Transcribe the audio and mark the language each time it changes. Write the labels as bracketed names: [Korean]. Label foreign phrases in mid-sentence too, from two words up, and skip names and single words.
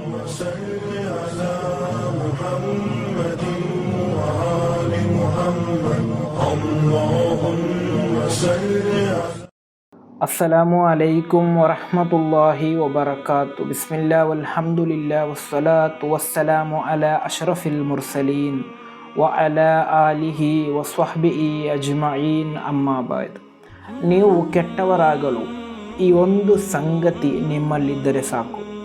[Arabic] صل على محمد وآل محمد اللهم صل على السلام عليكم ورحمة الله وبركاته. بسم الله والحمد لله والصلاة والسلام على أشرف المرسلين وعلى آله وصحبه أجمعين. أما بعد. [Kannada] ನೀವು ಕೆಟ್ಟವರಾಗಲು ಈ ಒಂದು ಸಂಗತಿ ನಿಮ್ಮಲ್ಲಿದ್ದರೆ ಸಾಕು.